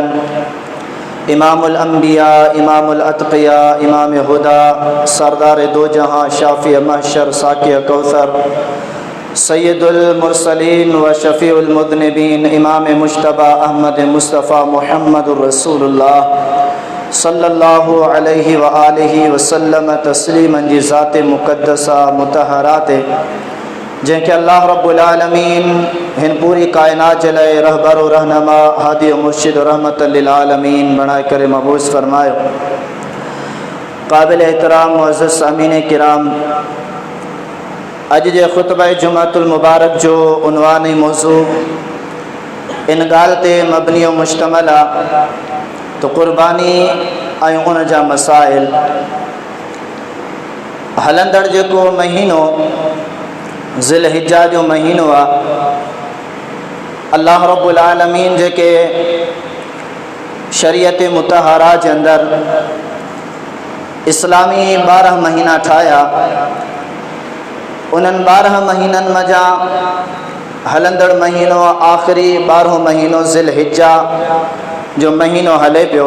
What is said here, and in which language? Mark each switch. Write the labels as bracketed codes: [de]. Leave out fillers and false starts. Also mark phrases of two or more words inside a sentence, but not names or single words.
[ur] امام الانبیاء امام الاتقیاء امام ہدا سردار دو جہاں شافی محشر ساقی کوثر سید المرسلین و شفیع المذنبین امام مجتبی احمد مصطفیٰ محمد رسول اللہ صلی اللہ علیہ وآلہ وسلم تسلیما ذات مقدسہ مطہرات [sd] जैसे [ar] الله رب العالمين [sd] हिन पूरी कायनात जे लाइ रहबर और रहनमा हादी और मुर्शिद और [ar] رحمة للعالمين [sd] बणाए करे मबूस फरमायो। काबिल एहतराम मुअज़्ज़ज़ सामीन किराम, अज जे खुतबे जुम्मतुल मुबारक जो उन्वानी मौजू इन गाल ते मबनी और मुश्तमल आ तो कुर्बानी ऐं उन जा मसाइल। हलंदड़ जेको महीनो ज़िलहिज्जा जो महीनो आ, [ar] الله رب العالمين [sd] जेके शरीयत मुतहरा जे अंदर इस्लामी 12 महीना ठाया, उन्हनि 12 महीननि मजा हलंदड़ महीनो आख़िरी 12 महीनो ज़िलहिज्जा जो महीनो हले पियो।